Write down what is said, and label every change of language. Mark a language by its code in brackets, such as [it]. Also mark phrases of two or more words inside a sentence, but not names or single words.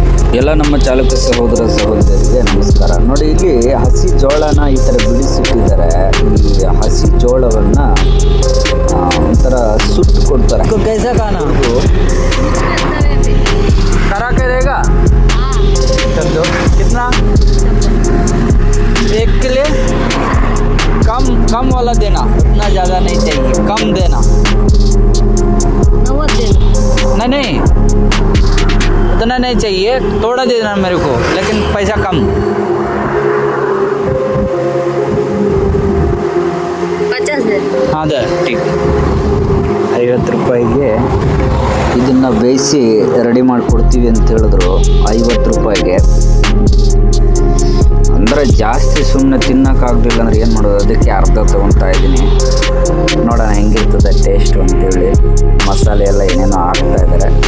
[kn] ಎಲ್ಲ ನಮ್ಮ ಚಾಲಕ ಸಹೋದರ ಸಹೋದರಿಗೆ ನಮಸ್ಕಾರ. ನೋಡಿ, ಇಲ್ಲಿ ಹಸಿ ಜೋಳನ ಈ ಥರ ಬಿಡಿಸಿಟ್ಟಿದ್ದಾರೆ. ಈ ಹಸಿ ಜೋಳವನ್ನ ಒಂಥರ ಸುಟ್ಟು ಕೊಡ್ತಾರೆ. [hi] कैसा खाना करा के देगा कर दो. कितना? 1 किलो. कम वाला देना, उतना ज़्यादा नहीं चाहिए, कम देना. 90 देना. नहीं उतना नहीं चाहिए, थोड़ा दे देना मेरे को, लेकिन पैसा कम. 50 देना. हाँ दे ठीक. [kn] 50 ರೂಪಾಯಿಗೆ ಇದನ್ನು ಬೇಯಿಸಿ ರೆಡಿ ಮಾಡಿಕೊಡ್ತೀವಿ ಅಂತ ಹೇಳಿದ್ರು. 50 ರೂಪಾಯಿಗೆ ಅಂದರೆ ಜಾಸ್ತಿ ಸುಮ್ಮನೆ ತಿನ್ನೋಕ್ಕಾಗಲಿಲ್ಲ ಅಂದರೆ ಏನು ಮಾಡೋದು, ಅದಕ್ಕೆ ಅರ್ಧ ತೊಗೊತಾ ಇದ್ದೀನಿ. ನೋಡೋಣ ಹೆಂಗಿರ್ತದೆ ಟೇಸ್ಟು ಅಂತೇಳಿ. ಮಸಾಲೆ ಎಲ್ಲ ಏನೇನೋ ಹಾಕ್ತಾ ಇದ್ದಾರೆ.